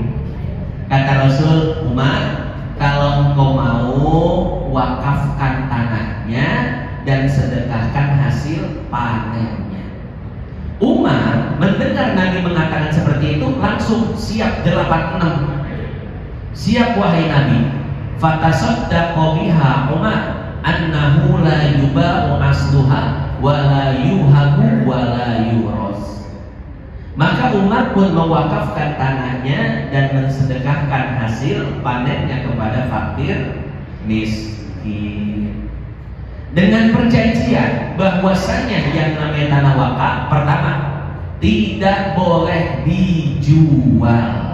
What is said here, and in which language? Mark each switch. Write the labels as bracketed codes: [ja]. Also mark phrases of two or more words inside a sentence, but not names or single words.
[id] Kata Rasul, Umar, kalau engkau mau, wakafkan tanahnya dan sedekahkan hasil panennya. Umar mendengar Nabi mengatakan seperti itu, langsung siap 86. Siap wahai Nabi. [ar] فتصدق بها عمر أنه لا يباع أصلها ولا يوهب ولا يورث. [id] Maka Umar pun mewakafkan tanahnya dan mensedekahkan hasil panennya kepada fakir miskin. Dengan perjanjian bahwasanya yang namanya tanah wakaf, pertama, tidak boleh dijual.